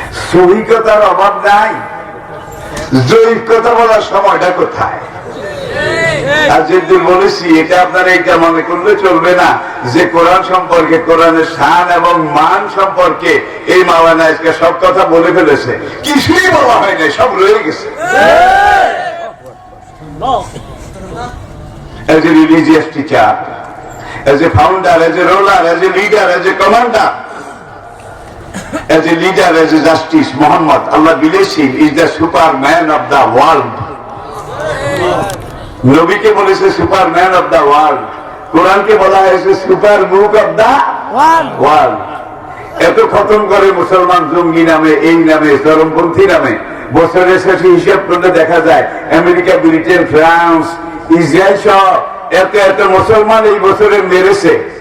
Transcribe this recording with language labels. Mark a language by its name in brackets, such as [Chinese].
[Bangla] সহিকতার অভাব নাই, জৈব কথা বলার সময়টা কোথায়? আর যেদিন বলেছি এটা আপনারা এটা মনে করলে চলবে না যে কোরআন সম্পর্কে, কোরআনের শান এবং মান সম্পর্কে এই মাওলানা আজকে সব কথা বলে ফেলেছে, কিছুই বলা হয় নাই, সব রয়ে গেছে। [English] As a religious teacher, as a founder, as a ruler, as a leader, as a commander, as a leader, as a justice, Muhammad, Allah bless him, is the superman of the world. [Bangla] নবীকে বলেছে Superman of the world, কোরআনকে বলা হয়েছে super book of the world. এত খতম করে মুসলমান জঙ্গি নামে, এই নামে, চরমপন্থী নামে, বছরের শেষে হিসাব করলে দেখা যায় আমেরিকা, ব্রিটেন, ফ্রান্স, ইসরায়েল সহ এত এত মুসলমান এই বছরে মেরেছে।